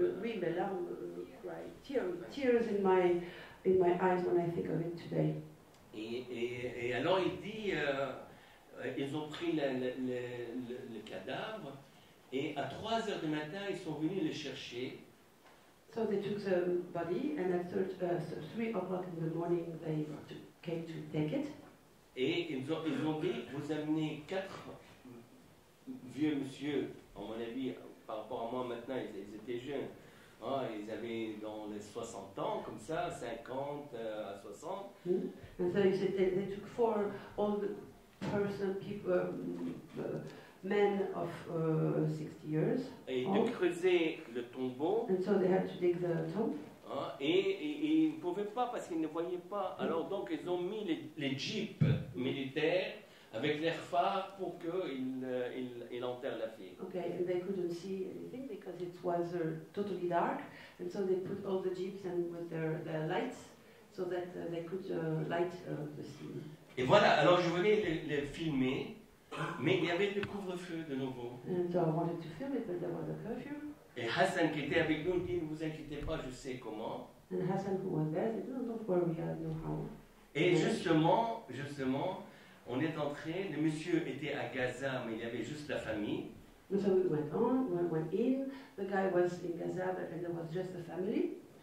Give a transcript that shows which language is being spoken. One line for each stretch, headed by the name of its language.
French: oui, mes larmes,
English: tears in my eyes when I think of it today.
French: Et alors il dit, ils ont pris le cadavre et à 3 heures du matin, ils sont venus le chercher.
English: So they took the body, and at 3 o'clock in the morning they came to take it.
French: Et ils ont dit, vous amenez 4 vieux monsieur, à mon avis, par rapport à moi maintenant, ils étaient jeunes. Ah, ils avaient dans les 60 ans, comme ça, 50 à 60.
English: And so they took 4 old people, men of 60 years.
French: Et de creuser le tombeau.
English: And so they had to dig the tomb.
French: Hein, et ils ne pouvaient pas parce qu'ils ne voyaient pas. Alors donc ils ont mis les jeeps militaires avec leurs phares pour qu'ils enterrent la fille.
English: Okay, and they couldn't see anything because it was totally dark, and so they put all the jeeps and with their lights so that they could light the scene.
French: Et voilà, alors je voulais les filmer, mais il y avait le couvre-feu de nouveau.
English: And so I wanted to film it, but there was a curfew.
French: Et Hassan qui était avec nous dit, ne vous inquiétez pas, je sais comment.
English: And Hassan, who was there, said, no, don't worry, I know how.
French: Et justement, on est entré, le monsieur était à Gaza, mais il y avait juste la famille.
English: And so we went in, the guy was in Gaza, and there was just the family.